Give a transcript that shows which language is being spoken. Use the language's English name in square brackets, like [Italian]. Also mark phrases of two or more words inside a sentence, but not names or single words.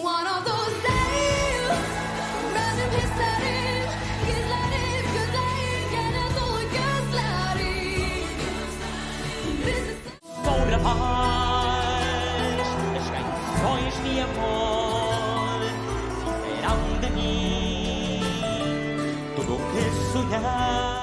[English] all those days. [Turkish] Benim hislerim gizlenip gözlerim gene dolu gözlerim. Bizi [Portuguese] Sobre a paz, as canções de amor serão de mim tudo o que sonhar.